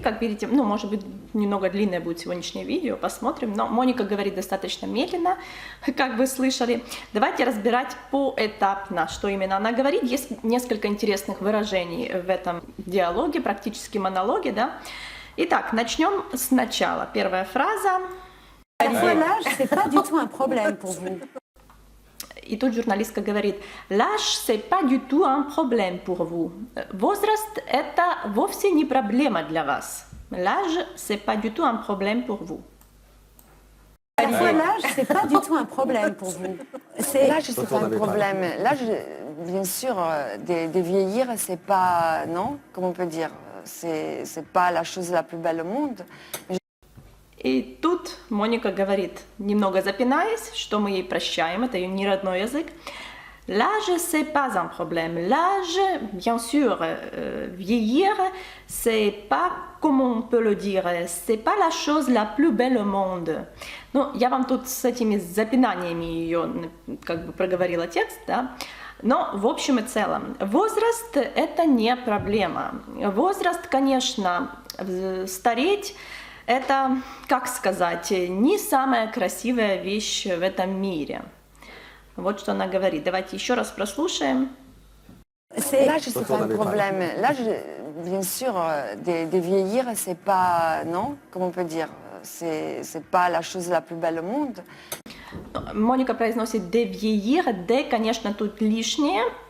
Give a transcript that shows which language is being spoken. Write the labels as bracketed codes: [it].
[ru] Как видите, может быть, немного длинное будет сегодняшнее видео, посмотрим. Но Моника говорит достаточно медленно, как вы слышали. Давайте разбирать поэтапно, что именно она говорит. Есть несколько интересных выражений в этом диалоге, практически монологе, да. Итак, начнем сначала. Первая фраза. [fr] L'âge, c'est pas du tout un problème pour vous. [ru] И тут журналистка говорит: [fr] «L'âge, c'est pas du tout un problème pour vous». [ru] Возраст – это вовсе не проблема для вас. [fr] L'âge, c'est pas du tout un problème pour vous. L'âge, c'est pas du tout un problème pour vous. L'âge, c'est pas un problème. L'âge, bien sûr, de vieillir, c'est pas, non, comment on peut dire, c'est pas la chose la plus belle au monde. [ru] И тут Моника говорит, немного запинаясь, что мы ей прощаем, это ее не родной язык. [fr] L'âge, c'est pas un problème. L'âge, bien sûr, vieillir, c'est pas, comment on peut le dire, c'est pas la chose la plus belle au monde. [ru] Ну, я вам тут с этими запинаниями ее проговорила текст, да. Но в общем и целом, возраст – это не проблема. Возраст, конечно, стареть Это, как сказать, не самая красивая вещь в этом мире. Вот что она говорит. Давайте еще раз прослушаем. [fr] Là, je sais pas un problème. Là, bien sûr, de vieillir, c'est pas, non, comment on peut dire, c'est pas la chose la plus belle au monde. [ru] Моника произносит [fr] «de vieillir». [ru] «De», конечно, тут лишнее.